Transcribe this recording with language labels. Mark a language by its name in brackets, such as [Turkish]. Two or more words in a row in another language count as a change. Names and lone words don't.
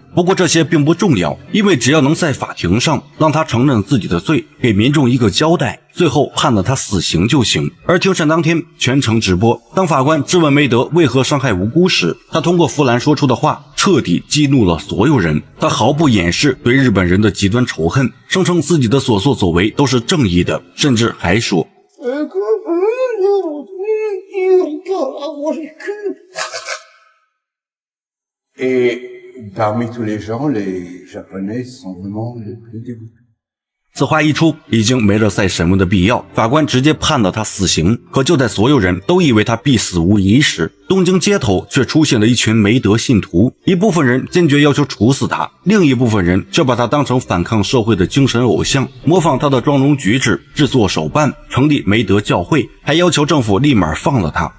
[Chinese] 不过这些并不重要，因为只要能在法庭上让他承认自己的罪，给民众一个交代，最后判了他死刑就行。而庭审当天全程直播，当法官质问梅德为何伤害无辜时，他通过弗兰说出的话彻底激怒了所有人。他毫不掩饰对日本人的极端仇恨，声称自己的所作所为都是正义的，甚至还说 [French] Et parmi tous les gens, les Japonais sont vraiment les plus dégoûtés. [Chinese] 此话一出，已经没了再审问的必要，法官直接判了他死刑。可就在所有人都以为他必死无疑时，东京街头却出现了一群梅德信徒，一部分人坚决要求处死他，另一部分人却把他当成反抗社会的精神偶像，模仿他的妆容举止，制作手办，成立梅德教会，还要求政府立马放了他。